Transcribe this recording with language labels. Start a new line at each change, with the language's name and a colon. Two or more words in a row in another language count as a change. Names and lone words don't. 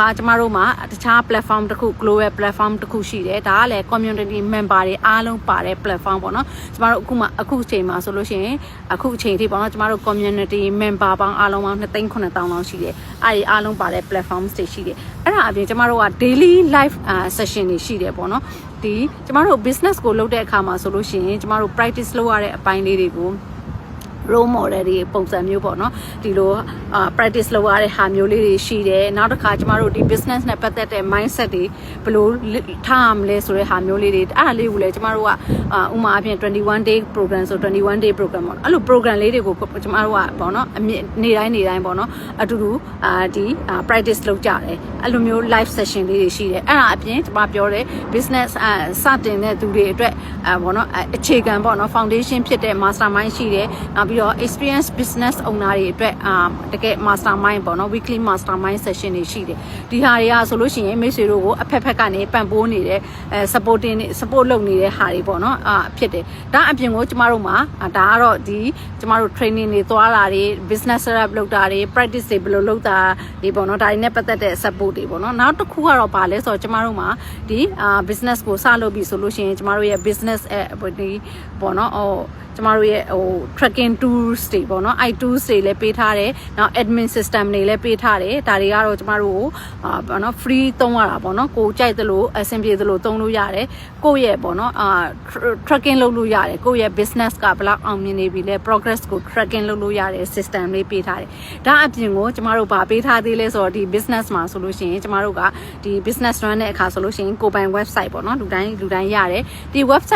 Burmese: ကျမတို့မှာတခြား platform တစ်ခု
English: global platform
Burmese: တစ်ခုရှိတယ်ဒါကလည်း
English: community member
Burmese: တွေအားလုံးပါတဲ့ platform ပေါ့နော်ကျမတို့အခုအချိန်မှာဆိုလို့ရှိရင်အခုအချိန်ထိပေါ့နော်ကျမတို့
English: community member
Burmese: ပေါင်းအားလုံးပေါင်း 2,900,000 လောက်ရှိတယ်အဲ့ဒီအားလုံးပါတဲ့ platform တွေရှိတယ်အဲ့ဒါအပြင်ကျမတို့က
English: daily live session
Burmese: တွေရှိတယ်ပေါ့နော်ဒီကျမတို့ business ကိုလုပ်တဲ့အခါမှာဆိုလို့ရှိရင်ကျမတို့ practice လုပ်ရတဲ့အပိုင်းလေးတွေကို
English: role model
Burmese: တွေပုံစံမျိုးပေါ့နော်ဒီလိုpractice လုပ်ရတဲ့ဟာမျိုးလေးတွေရှိတယ်နောက်တစ်ခါကျမတို့ဒီ business နဲ့ပတ်သက်တဲ့ mindset တွေဘယ်လိုထားရမလဲ ဆိုတဲ့ဟာမျိုးလေးတွေအဲ့ဒါလေးကိုလည်းကျမတို့ကဥမာအဖြစ်
English: 21 day program
Burmese: ဆို
English: 21 day program
Burmese: ပေါ့အဲ့လို program လေးတွေကိုကျမတို့က ပေါ့နော်နေ့တိုင်းပေါ့နော်အတူတူဒီ practice လုပ်ကြတယ်အဲ့လိုမျိုး
English: live session
Burmese: လေးတွေရှိတယ်အဲ့ဒါအပြင်ကျမပြောတယ် business စတင်တဲ့သူတွေအတွက်ပေါ့နော်အခြေခံပေါ့နော် foundation ဖြစ်တဲ့ mastermind ရှိတယ်နောက်ပြီးတော့
English: experience business owner
Burmese: တွေအတွက်တကယ် mastermind ပေါ့နော်
English: weekly mastermind session
Burmese: တွေရှိတယ်ဒီဟာတွေကဆိုလို့ရှိရင်မိတ်ဆွေတို့ကိုအဖက်ကနေပံ့ပိုးနေတဲ့ support လုပ်နေတဲ့ဟာတွေပေါ့နော်ဖြစ်တယ်ဒါအပြင်ကိုကျမတို့မှာဒါကတော့ဒီကျမတို့ training တွေသွားတာတွေ
English: business setup
Burmese: လုပ်တာတွေ practice တွေဘယ်လိုလုပ်တာဒီပေါ့နော်ဒါတွေနဲ့ပတ်သက်တဲ့ support တွေပေါ့နော်နောက်တစ်ခုကတော့ဗာလဲဆိုတော့ကျမတို့မှာဒီ business ကိုစလုပ်ပြီဆိုလို့ရှိရင်ကျမတို့ရဲ့ business ဒီပေါ့နော်ကျမတို့ရဲ့
English: tracking tools
Burmese: တွေပေါ့နော် tools တွေလည်းပေးထားတယ်နောက်
English: admin system
Burmese: တွေလည်းပေးထားတယ်ဒါတွေကတော့ကျမတို့ကိုပေါ့နော် free သုံးရတာပေါ့နော်ကိုကြိုက်သလိုအဆင်ပြေသလိုသုံးလို့ရတယ်ကိုယ့်ရဲ့ပေါ့ နော်tracking လုပ်လို့ရတယ်ကိုယ့်ရဲ့ business ကဘယ်လောက်အောင်မြင်နေပြီလဲ progress ကို tracking လုပ်လို့ရတဲ့ system လေးပေးထားတယ်ဒါအပြင်ကိုကျမတို့ဗာပေးထားသေးလဲဆိုတော့ဒီ business မှာဆိုလို့ရှိရင်ကျမတို့ကဒီ
English: business run
Burmese: တဲ့အခါဆိုလို့ရှိရင်ကိုပိုင် website ပေါ့နော်လူတိုင်းရတယ်ဒီ website